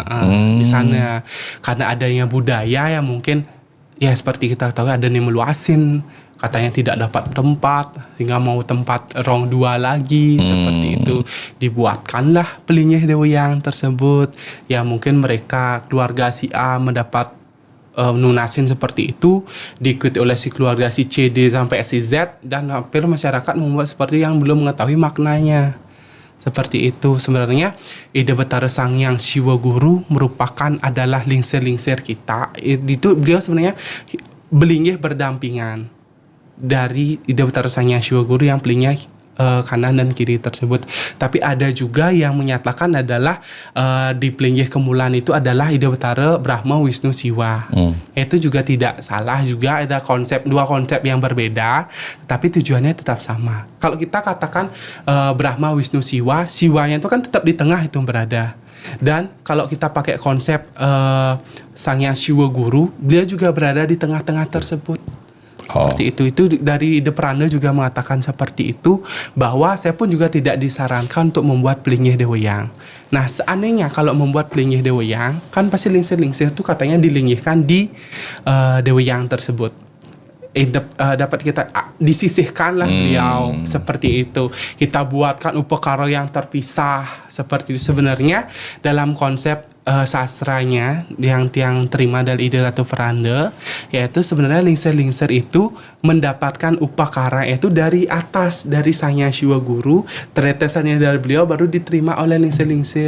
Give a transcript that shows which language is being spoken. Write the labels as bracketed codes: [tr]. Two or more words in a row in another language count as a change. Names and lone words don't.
[id] Di sana karena adanya budaya yang mungkin ya seperti kita tahu ada yang meluasin, katanya tidak dapat tempat sehingga mau tempat rong 2 lagi, seperti itu dibuatkanlah pelinggih Dewa Yang tersebut. Ya mungkin mereka keluarga si A mendapat nunasin seperti itu, diikuti oleh si keluarga si C, D sampai si Z, dan hampir masyarakat membuat seperti yang belum mengetahui maknanya. Seperti itu sebenarnya ide betara Sang Yang Siwa Guru merupakan adalah lingsir-lingsir kita. Itu beliau sebenarnya belinggih berdampingan dari ide betara Sang Yang Siwa Guru yang pelingnya kanan dan kiri tersebut. Tapi ada juga yang menyatakan adalah di pelinggih kemulan itu adalah ide betara Brahma, Wisnu, Siwa. Itu juga tidak salah, juga ada dua konsep yang berbeda, tapi tujuannya tetap sama. Kalau kita katakan Brahma, Wisnu, Siwa, Siwanya itu kan tetap di tengah itu berada. Dan kalau kita pakai konsep Sang Yang Siwa Guru, beliau juga berada di tengah-tengah tersebut. Seperti itu dari The Pranda juga mengatakan seperti itu, bahwa saya pun juga tidak disarankan untuk membuat pelingih deweyang. Nah, seandainya kalau membuat pelingih deweyang, kan pasti lingsir-lingsir itu katanya dilingihkan di deweyang tersebut. Dapat kita disisihkan lah beliau, seperti itu. Kita buatkan upakara yang terpisah seperti itu. Sebenarnya dalam konsep sastranya yang [ban] tiang terima [id] dari ide Ratu Pranda, yaitu sebenarnya lingsir-lingsir itu mendapatkan upakara itu dari atas, dari Sang Hyang Siwa Guru, tetesannya dari beliau baru diterima oleh lingsir-lingsir.